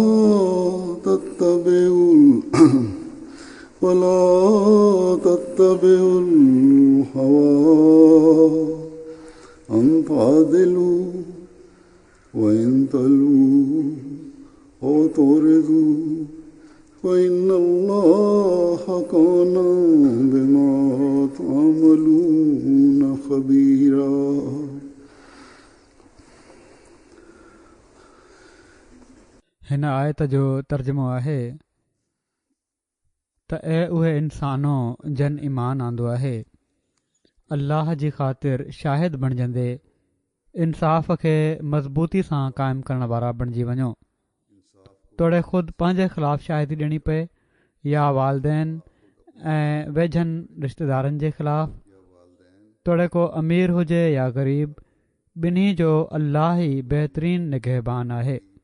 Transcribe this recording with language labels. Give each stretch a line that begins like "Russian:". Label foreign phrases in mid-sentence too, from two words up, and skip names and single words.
Arabic: تتبعوا الهوى أن تعدلوا وإن تلووا أو تعرضوا فإن الله كان بما تعملون خبيرا
Sindhi: हिन आयत जो तर्जुमो आहे त उहे इंसानो जन ईमान आंदो आहे अल्लाह जी ख़ातिर शाहिद बणिजंदे इंसाफ़ खे मज़बूती सां क़ाइमु करण वारा बणिजी वञो तोड़े ख़ुदि पंहिंजे ख़िलाफ़ु शाहिदी ॾियणी पए या वालदेन ऐं वेझनि रिश्तेदारनि जे ख़िलाफ़ु तोड़े को अमीर हुजे या ग़रीब ॿिन्ही जो अल्लाह ई बहितरीनु निगहबान आहे